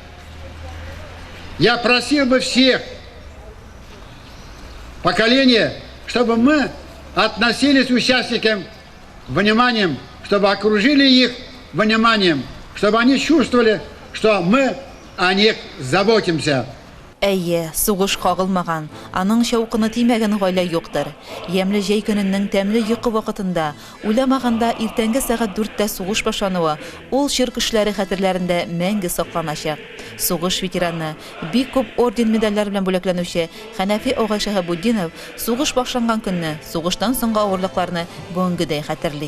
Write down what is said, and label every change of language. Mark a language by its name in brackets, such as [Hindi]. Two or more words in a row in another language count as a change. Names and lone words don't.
[Russian] Я просил бы всех поколения, чтобы мы относились к участникам вниманием, чтобы окружили их вниманием, чтобы они чувствовали, что мы о них заботимся. [Tatar] Әйе, сугыш кагылмаган, аның шауқыны тимәгән гаилә юктыр. Ямлы җәй көненең тәмле йокы вакытында, уйламаганда иртәнге сәгать 4тә сугыш башлануы, ул чир кешеләре хәтерләрендә мәңге сакланачак. Сугыш ветераны, бик күп орден медальләр белән бүләкләнүче Хәнәфи Агай Шәһәбуддинов сугыш башланган көнне, сугыштан соңгы авырлыкларны бүгенгедәй хәтерли.